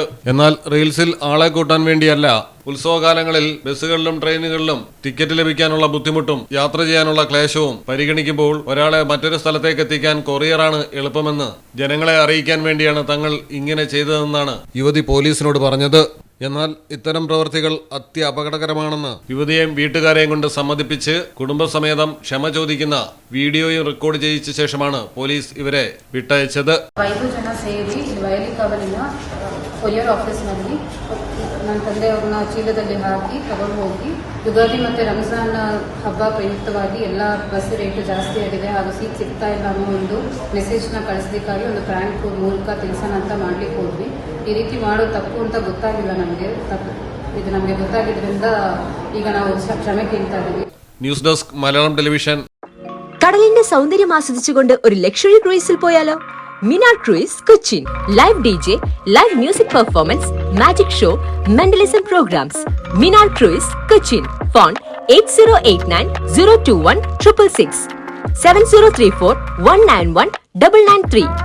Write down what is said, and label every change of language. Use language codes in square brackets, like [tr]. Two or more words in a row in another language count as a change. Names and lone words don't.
[ml] എന്നാൽ റീൽസിൽ ആളെ കൂട്ടാൻ വേണ്ടിയല്ല, ഉത്സവകാലങ്ങളിൽ ബസ്സുകളിലും ട്രെയിനുകളിലും ടിക്കറ്റ് ലഭിക്കാനുള്ള ബുദ്ധിമുട്ടും യാത്ര ചെയ്യാനുള്ള ക്ലേശവും പരിഗണിക്കുമ്പോൾ ഒരാളെ മറ്റൊരു സ്ഥലത്തേക്ക് എത്തിക്കാൻ കൊറിയറാണ് എളുപ്പമെന്ന് ജനങ്ങളെ അറിയിക്കാൻ വേണ്ടിയാണ് തങ്ങൾ ഇങ്ങനെ ചെയ്തതെന്നാണ് യുവതി പോലീസിനോട് പറഞ്ഞത്. എന്നാൽ ഇത്തരം പ്രവൃത്തികൾ അപകടകരമാണെന്ന് യുവതിയെയും വീട്ടുകാരെയും കൊണ്ട് സമ്മതിപ്പിച്ച് കുടുംബസമേതം ക്ഷമ ചോദിക്കുന്ന വീഡിയോയും റെക്കോർഡ് ചെയ്യിച്ച ശേഷമാണ് പോലീസ് ഇവരെ വിട്ടയച്ചത്. [kn] ಕೊರಿಯರ್ ಆಫೀಸ್ನಲ್ಲಿ ನನ್ನ ತಂದೆಯವ್ರನ್ನ ಚೀಲದಲ್ಲಿ ಹಾಕಿ ತಗೊಂಡು ಹೋಗಿ ಯುಗಾದಿ ಮತ್ತು ರಂಜಾನ್ ಹಬ್ಬ ಪ್ರಯುಕ್ತವಾಗಿ ಎಲ್ಲ ಬಸ್ ರೇಟು ಜಾಸ್ತಿ ಆಗಿದೆ, ಹಾಗೂ ಸೀಟ್ ಸಿಗ್ತಾ ಇಲ್ಲ ಅನ್ನೋ ಒಂದು ಮೆಸೇಜ್ನ ಕಳಿಸ್ಲಿಕ್ಕಾಗಿ ಒಂದು ಪ್ರ್ಯಾಂಕ್ ಮೂಲಕ ತಿಳಿಸೋಣ ಅಂತ ಮಾಡ್ಲಿಕ್ಕೆ ಹೋದ್ವಿ. ಈ ರೀತಿ ಮಾಡೋ ತಪ್ಪು ಅಂತ ಗೊತ್ತಾಗಿಲ್ಲ ನಮಗೆ. ಇದು ನಮಗೆ ಗೊತ್ತಾಗಿದ್ದರಿಂದ ಈಗ ನಾವು ಕ್ಷಮೆ ಕೇಳ್ತಾ ಇದ್ದೀವಿ. [ml] ന്യൂസ് ഡെസ്ക് മലയാളം ടെലിവിഷൻ. കടലിന്റെ സൗന്ദര്യം ആസ്വദിച്ചുകൊണ്ട് ഒരു [en] luxury cruise [ml] പോയാലോ? മിനാർ ക്രൂയിസ് കൊച്ചിൻ. [en] live DJ, live music performance, magic show, mentalism programs. [ml] മിനാർ ക്രൂയിസ് കൊച്ചിൻ. ഫോൺ 8089 021 666 7034 191 993.